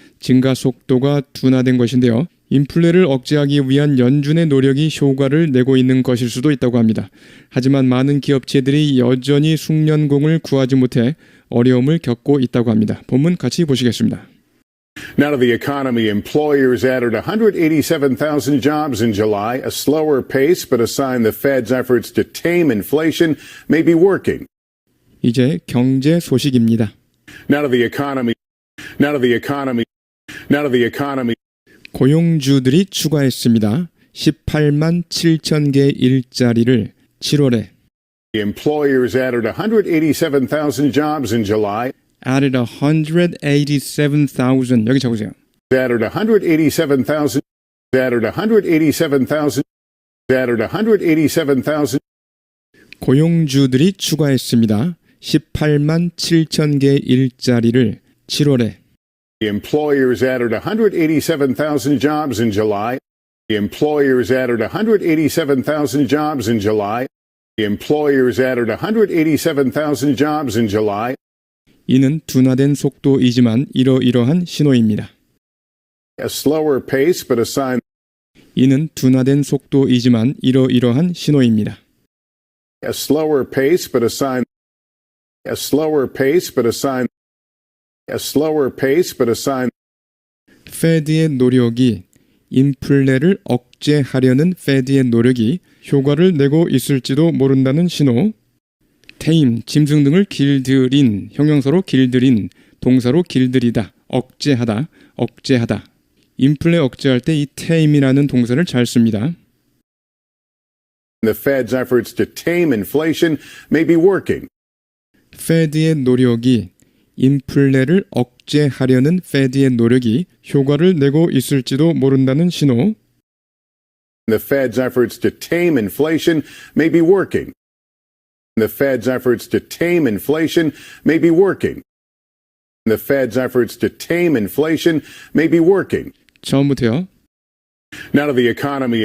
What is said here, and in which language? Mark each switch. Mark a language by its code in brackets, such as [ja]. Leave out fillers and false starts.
[ko] 증가 속도가 둔화된 것인데요. 인플레를 억제하기 위한 연준의 노력이 효과를 내고 있는 것일 수도 있다고 합니다. 하지만 많은 기업체들이 여전히 숙련공을 구하지 못해 어려움을 겪고 있다고 합니다. 본문 같이 보시겠습니다. [en] Now to the economy. Employers added 187,000 jobs in July, a slower pace, but a sign the Fed's efforts to tame inflation may be working. [ko] 이제 경제 소식입니다. [en] Now to the economy. Now to the economy. Now to the economy. [ko] 고용주들이 추가했습니다. 18만 7천 개 일자리를 7월에 [en] Employers added 187,000 jobs in July. added 187,000 [ko] 여기 적으세요. [en] Added 187,000. Added 187,000. Added 187,000. [ko] 고용주들이 추가했습니다. 18만 7천 개 일자리를 7월에 [en] Employers added 187,000 jobs in July. Employers added 187,000 jobs in July. Employers added 187,000 jobs in July. [ko] 이는 둔화된 속도이지만 이러이러한 신호입니다. [en] A slower pace, but a sign. [ko] 이는 둔화된 속도이지만 이러이러한 신호입니다. [en] A slower pace, but a sign. A slower pace, but a sign. A slower pace, but a sign. [ko] 페드의 노력이 인플레를 억제하려는 페드의 노력이 효과를 내고 있을지도 모른다는 신호. 테임, 짐승 등을 길들인, 형용사로 길들인, 동사로 길들이다, 억제하다, 억제하다. 인플레 억제할 때 이 tame이라는 동사를 잘 씁니다. [en] The Fed's efforts to tame inflation may be working. [ko] 페드의 노력이 인플레를 억제하려는 페드의 노력이 효과를 내고 있을지도 모른다는 신호. [en] The Fed's efforts to tame inflation may be working. The Fed's efforts to tame inflation may be working. The Fed's efforts to tame inflation may be working. [ko] 처음부터요. [en] Now to the economy.